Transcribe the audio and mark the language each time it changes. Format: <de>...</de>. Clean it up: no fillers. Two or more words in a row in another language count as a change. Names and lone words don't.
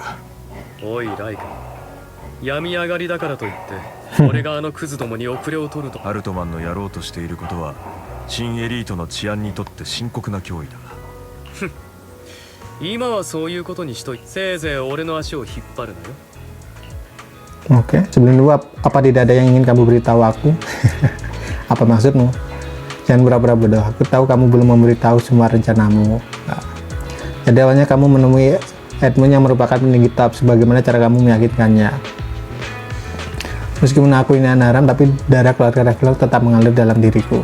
<ja>おいライカ、病み上がりだからといって俺があのクズどもに遅れを取ると。アルトマンのやろうとしていることは新エリートの治安にとって深刻な脅威だ。今はそういうことにしといて、せいぜい俺の足を引っ張るなよ。</ja> <id>Oke, sebelum itu apa tidak ada yang ingin kamu beritahu aku? Apa maksudmu? Jangan pura-pura bodoh. Aku tahu kamu belum memberitahu semua rencanamu. Nah, jadi awalnya kamu menemui Edmund yang merupakan peninggi top. Sebagaimana cara kamu meyakinkannya? Meskipun aku ini anak haram, tapi darah keluarga Ravenloft tetap mengalir dalam diriku.</id>